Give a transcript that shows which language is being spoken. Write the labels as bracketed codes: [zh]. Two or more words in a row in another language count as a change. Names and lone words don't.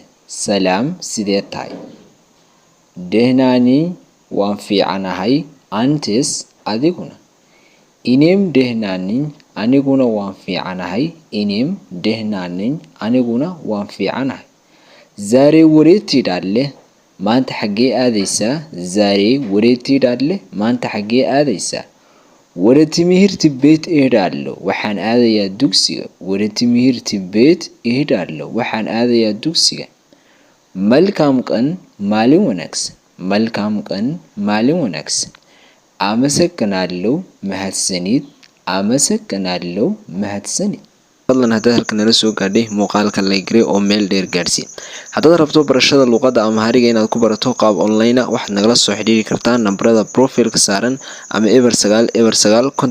[am] ሰላም ሲዴታይ ደህናኒ ዋንፊዓናሃይ አንተስ አዲጉና እኔም ደህና ነኝ [so] aniguna waan fiicnahay [am] እኔም ደህና ነኝ [so] aniguna waan fiicnahay [am] ዛሬ ወዴት ትሄዳለህ? [so] maanta xagee aadaysaa [am] ዛሬ ወዴት ትሄዳለህ? [so] maanta xagee aadaysaa [am] ወደ ትምህርት ቤት እሄዳለሁ [so] waxaan aadayaa dugsiga [am] ወደ ትምህርት ቤት እሄዳለሁ waxaan [so] aadayaa dugsiga [am] መልካም ቀን [so] maalin wanaagsan [am] መልካም ቀን [so] maalin wanaagsan አመሰግናለሁ mahadsanid አመሰግናለሁ mahadsanid fadlan haddaad halkan nala soo gaadhay muuqaalka like oo meel dheer gaarsi haddaad rabto barashada luqadda Amhariga inaad ku barato qaab online waxaad nagala soo xiriiri kartaa nambarada profile-ka saaran ama eber 9